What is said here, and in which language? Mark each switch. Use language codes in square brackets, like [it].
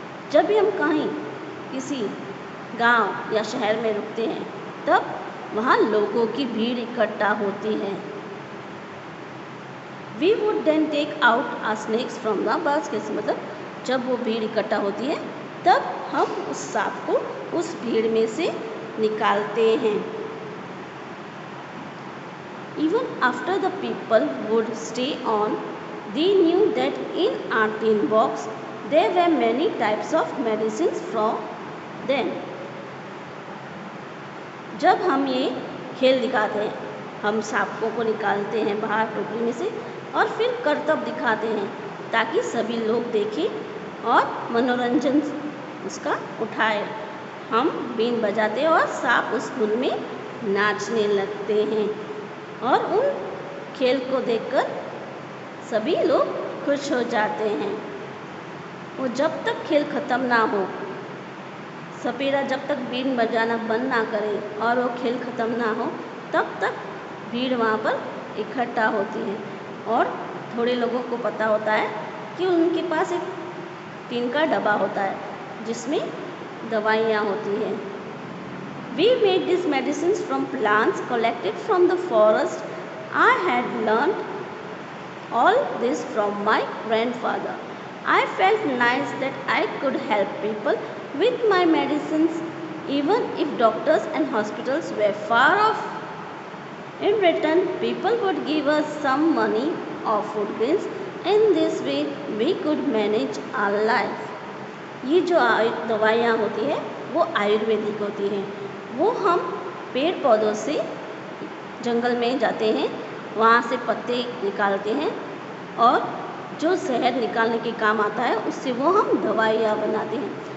[hi] जब भी हम कहीं किसी गांव या शहर में रुकते हैं, तब वहाँ लोगों की भीड़ इकट्ठा होती है। [en] We would then take out our snakes from the baskets, [hi] मतलब जब वो भीड़ इकट्ठा होती है, तब हम उस सांप को उस भीड़ में से निकालते हैं। [en] Even after the people would stay on, they knew that in our tin box there were many types of medicines from them. [hi] जब हम ये खेल दिखाते हैं, हम सांपों को निकालते हैं बाहर टोकरी में से और फिर करतब दिखाते हैं ताकि सभी लोग देखें और मनोरंजन उसका उठाए। हम बीन बजाते हैं और सांप उस धुन में नाचने लगते हैं और उन खेल को देखकर सभी लोग खुश हो जाते हैं। वो जब तक खेल ख़त्म ना हो, सपेरा जब तक बीन बजाना बंद ना करे और वो खेल ख़त्म ना हो, तब तक भीड़ वहाँ पर इकट्ठा होती है। और थोड़े लोगों को पता होता है कि उनके पास एक टीन का डब्बा होता है जिसमें दवाइयाँ होती हैं। [en] We made these medicines from plants collected from the forest. I had learned all this from my grandfather. I felt nice that I could help people with my medicines even if doctors and hospitals were far off. In return, people would give us some money or food grains. In this way, we could manage our life. [hi] ये जो दवाइयाँ होती है वो आयुर्वेदिक होती हैं। वो हम पेड़ पौधों से जंगल में जाते हैं, वहाँ से पत्ते निकालते हैं और जो शहद निकालने के काम आता है उससे वो हम दवाइयाँ बनाते हैं।